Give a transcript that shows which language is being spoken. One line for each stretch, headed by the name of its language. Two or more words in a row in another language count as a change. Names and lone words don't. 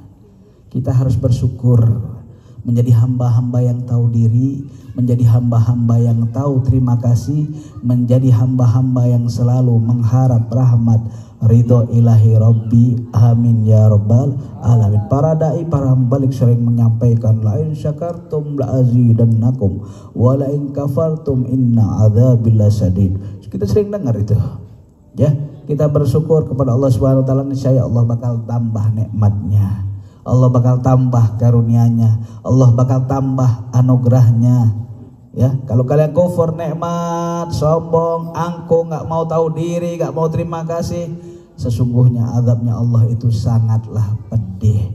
Indonesian: Kita harus bersyukur, menjadi hamba-hamba yang tahu diri, menjadi hamba-hamba yang tahu terima kasih, menjadi hamba-hamba yang selalu mengharap rahmat ridho
Arabic: إلهي ربي. آمين يا رب العالمين.
Indonesian: Para dai, para hambalik sering menyampaikan,
Arabic: لئن شكرتم لأزيدنكم ولئن كفرتم إن عذابي لشديد.
Indonesian: Kita sering dengar itu, ya. Kita bersyukur kepada Allah
Arabic: سبحانه وتعالى,
Indonesian: niscaya Allah bakal tambah nikmatnya, Allah bakal tambah karunia-Nya, Allah bakal tambah anugerahnya, ya. Kalau kalian kufur nikmat, sombong, angkuh, nggak mau tahu diri, nggak mau terima kasih, sesungguhnya azabnya Allah itu sangatlah pedih.